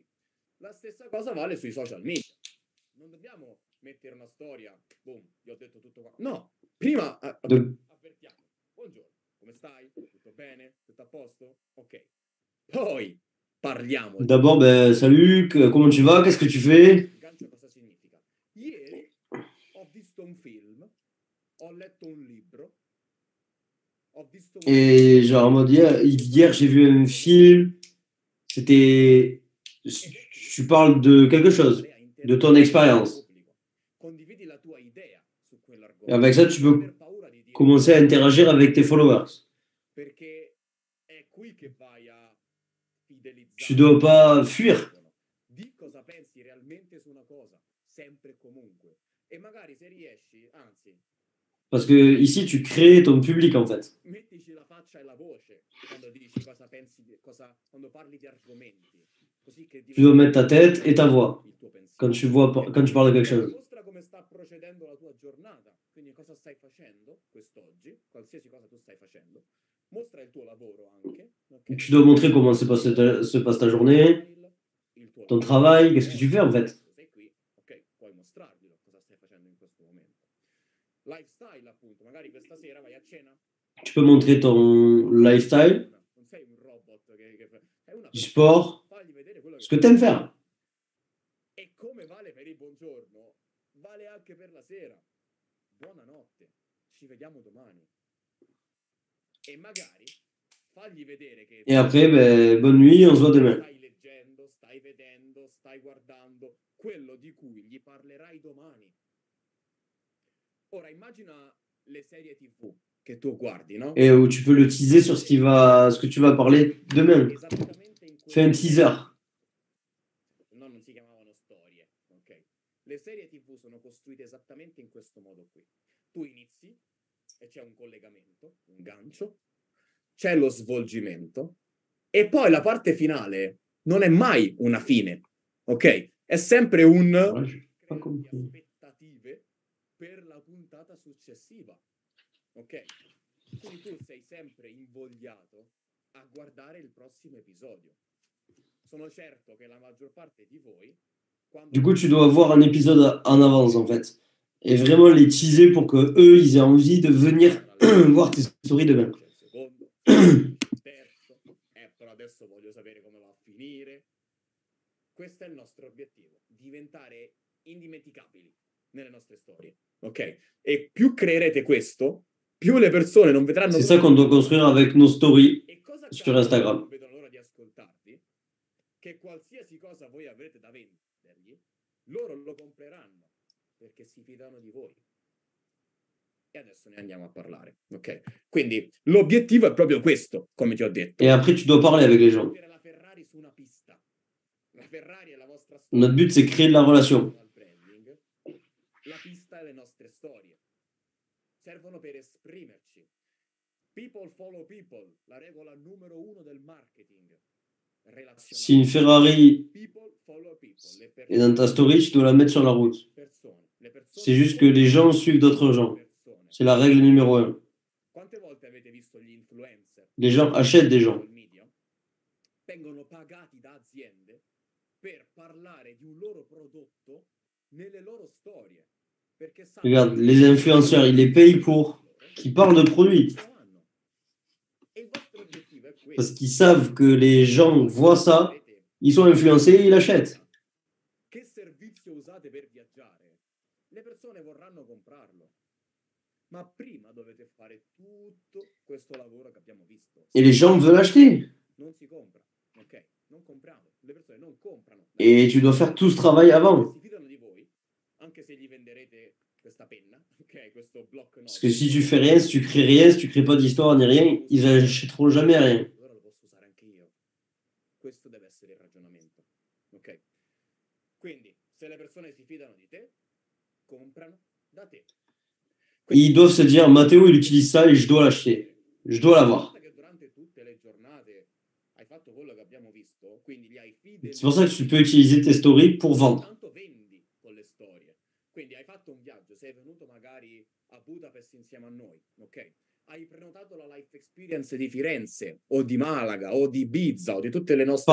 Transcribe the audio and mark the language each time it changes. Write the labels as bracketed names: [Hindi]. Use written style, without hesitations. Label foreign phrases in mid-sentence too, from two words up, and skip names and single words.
[Italian] La stessa cosa vale sui [English] social media. [Italian] Non dobbiamo mettere una storia, boom, gli ho detto tutto qua. No, prima avvertiamo, buongiorno, come stai? Tutto bene? Tutto a posto? Ok. Poi parliamo. [French] D'abord, ben, salut, comment tu vas, qu'est-ce que tu fais? [Italian] Gancio cosa significa? Ieri ho visto un film, ho letto un libro, ho visto un [French] Et genre en mode hier j'ai vu un film, c'était... Tu parles de quelque chose, de ton expérience. [Italian] Condividi la tua idea su [French] Et [Italian] quell'argomento. [French] avec ça, tu [Italian] Non [French] peux [Italian] aver paura di dire [French] commencer à interagir avec tes followers. [Italian] perché è qui che vai a fidelizzare. [French] Tu dois pas fuir. [Italian] Di cosa pensi realmente su una cosa, sempre e comunque. E magari se riesci, anzi, [French] Parce que ici, tu crées ton public en fait. [Italian] mettici la faccia e la voce quando dici cosa pensi, quando parli di argomenti. Così che [French] Tu dois mettre ta tête et ta voix [Italian] il tuo pensiero. [French] quand tu parles de quelque chose. [Italian] Mostra come sta procedendo la tua giornata, quindi cosa stai facendo quest'oggi, qualsiasi cosa tu stai facendo. Mostra il tuo lavoro anche. ok? [French] Tu dois montrer comment se passe ta journée, [Italian] Il tuo [French] ton [Italian] lavoro. [French] travail, qu'est-ce que tu fais en fait. [Italian] Sei qui, ok, puoi mostrarglielo cosa stai facendo in questo momento. Lifestyle, appunto, magari questa sera vai a cena. [French] Tu peux montrer ton lifestyle, [Italian] Non sei un robot che sei una [French] du [Italian] persona. [French] sport, [Italian] Fagli vedere quello [French] ce que tu aimes faire. [Italian] E come vale per il buongiorno, vale anche per la sera. Buonanotte, ci vediamo domani. E magari fagli vedere che [French] Et après, ben, bonne nuit, on se voit demain. [Italian] stai leggendo, stai vedendo, stai guardando quello di cui gli parlerai domani. Ora immagina le serie TV che tu guardi, no? [French] Et où tu peux le teaser sur ce que tu vas parler demain. [Italian] Esattamente in [French] Fais un [Italian] questo [French] teaser. [Italian] no, non si chiamavano storie, ok? Le serie TV sono costruite esattamente in questo modo qui. Tu inizi e c'è un collegamento, un gancio, c'è lo svolgimento e poi la parte finale non è mai una fine, ok? È sempre un [French] Voilà, j'ai pas [Italian] crearti [French] compris. [Italian] aspettative per la puntata successiva, ok? Quindi tu sei sempre invogliato a guardare il prossimo episodio. Sono certo che la maggior parte di voi, quando [French] Du coup, tu dois voir un épisode en avance, en fait. Et vraiment les teaser pour que eux, ils aient envie de venir voir tes stories demain. [Italian] c'è il secondo, il terzo, però adesso voglio sapere come va a finire. Questo è il nostro obiettivo, diventare indimenticabili nelle nostre storie, ok? E più creerete questo, più le persone non vedranno [French] C'est ça qu'on doit construire avec nos stories [Italian] E cosa [French] sur [Italian] accade? [French] Instagram. [Italian] Non vedono l'ora di ascoltarti, che qualsiasi cosa voi avrete da vendergli, loro lo compreranno perché si fidano di voi. E adesso ne andiamo a parlare, ok? Quindi l'obiettivo è proprio questo, come ti ho detto. [French] Et après, tu dois parler avec les gens. [Italian] Mettere la Ferrari su una pista. La Ferrari è la vostra [French] Notre but, c'est créer de la relation. [Italian] Al branding. La pista è le nostre storie. Servono per esprimerci. [English] People follow people, [Italian] la regola numero 1 del marketing. [French] Si une Ferrari [English] People follow people. [Italian] Le [French] est dans ta story, tu dois la mettre sur la route. [Italian] persone. Le persone [French] C'est juste que les gens suivent d'autres gens. [Italian] persone. [French] C'est la règle numéro 1. [Italian] Quante volte avete visto gli influencer? [French] Les gens achètent des gens. [English] Social media [Italian] vengono pagati da aziende per parlare di un loro prodotto nelle loro storie. Perché sanno [French] Regarde, [Italian] che [French] les influenceurs, ils les payent pour qu'ils parlent de produits. [Italian] E il vostro obiettivo è questo. [French] Parce qu'ils savent que les gens voient ça, ils sont influencés et ils l'achètent. [Italian] Che servizio usate per viaggiare? Le persone vorranno comprarlo. Ma prima dovete fare tutto questo lavoro che abbiamo visto. [French] Et les gens veulent acheter. [Italian] Non si compra, ok? Non compriamo. Le persone non comprano. [French] Et tu dois faire tout ce travail avant. [Italian] Si fidano di voi, anche se gli venderete questa penna, ok? Questo block note. [French] Parce que si tu fais rien, si tu crées rien, si tu crées pas d'histoire ni rien, ils achèteront jamais rien. [Italian] Allora lo posso usare anche io. Questo deve essere il ragionamento, ok? Quindi, se le persone si fidano di te, comprano da te. [French] Ils doivent se dire, Matteo, il utilise ça et je dois l'acheter. Je dois l'avoir. [Italian] Che durante tutte le giornate hai fatto quello che abbiamo visto, quindi li hai [French] C'est pour ça que tu peux utiliser tes stories pour vendre. [Italian] Tanto vendi con le storie. Quindi hai fatto un viaggio, sei venuto magari a Budapest insieme a noi, ok? Hai prenotato la [English] life experience [Italian] di Firenze o di Malaga o di Ibiza o di tutte le nostre.